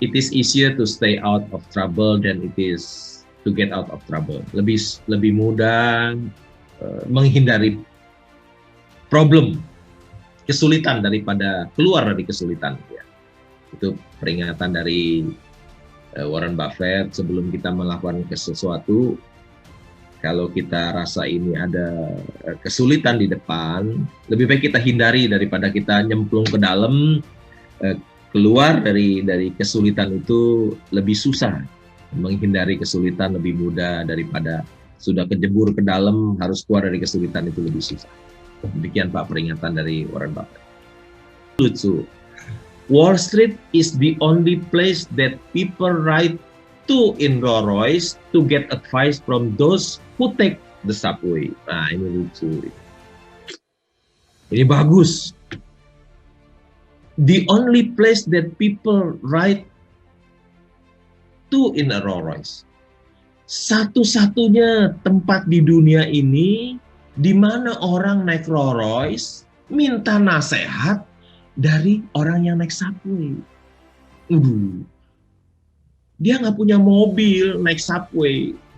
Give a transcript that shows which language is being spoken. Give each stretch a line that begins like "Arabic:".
English: It is easier to stay out of trouble than it is to get out of trouble.
Indonesian: Lebih mudah menghindari problem, kesulitan daripada keluar dari kesulitan. Ya. Itu peringatan dari Warren Buffett sebelum kita melakukan sesuatu. Kalau kita rasa ini ada kesulitan di depan, lebih baik kita hindari daripada kita nyemplung ke dalam. Keluar dari kesulitan itu lebih susah. Menghindari kesulitan lebih mudah daripada sudah kejebur ke dalam, harus keluar dari kesulitan itu lebih susah. Demikian Pak peringatan dari Warren Buffett. Lucu.
English: Wall Street is the only place that people ride to in Rolls Royce to get advice from those who take the subway.
Indonesian: Nah, ini lucu. Ini bagus.
English: The only place that people ride to in a Rolls Royce.
Indonesian: Satu-satunya tempat di dunia ini di mana orang naik Rolls Royce minta nasihat dari orang yang naik subway. Dia nggak punya mobil, naik subway.